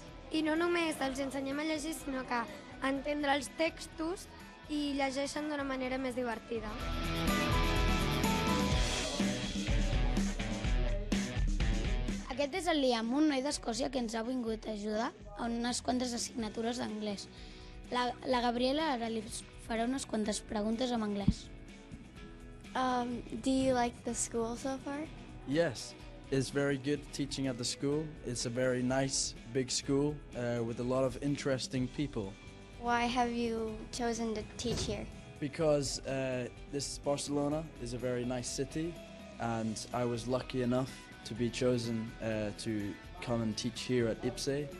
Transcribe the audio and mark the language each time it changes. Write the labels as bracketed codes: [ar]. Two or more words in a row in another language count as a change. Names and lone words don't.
[ca] I no només els ensenyem a llegir, sinó que a entendre els textos i llegeixen d'una manera més divertida. Aquest és el Liam, un noi d'Escòcia que ens ha vingut a ajudar a unes quantes assignatures d'anglès. La Gabriela ara li farà unes quantes preguntes en anglès. [en] Do you like the school so far? Yes, it's very good teaching at the school. It's a very nice, big school with a lot of interesting people. Why have you chosen to teach here? Because this Barcelona is a very nice city and I was lucky enough to be chosen to come and teach here at IPSE.